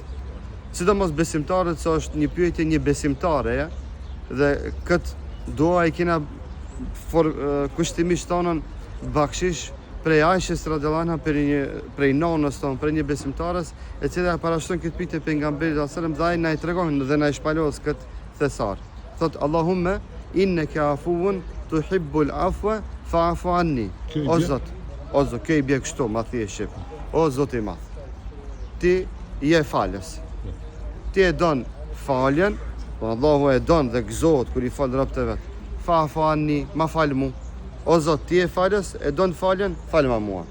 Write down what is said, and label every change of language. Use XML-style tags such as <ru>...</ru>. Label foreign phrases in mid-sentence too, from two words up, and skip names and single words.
<sq>Sidomos besimtarët, se është një pyetje një besimtare, dhe këtë dua e kena kushtimisht tonën bakshish prej Aishës</sq> <ar>رضي الله عنها</ar> <sq>prej nonës tonë, për një besimtarës, e cila parashton këtë pyetje pejgamberit</sq> <ar>صلى الله عليه وسلم</ar> <sq>dhe ai na i tregon dhe na i shpalos këtë thesar.</sq> <ar>Thot اللهم إنك عفو تحب العفو فاعف عني.</ar> <sq>O Zot, kjo i bje kështu, ma thije shqip. O Zot i madh, ti je falës. Ti e don faljen, Allahu e don dhe gëzohet kur i fal robët e vet.</sq> <ar>فاعف عني,</ar> <sq>ma fal mu. O Zot, ti e falës, e don faljen, fal ma mua.</sq>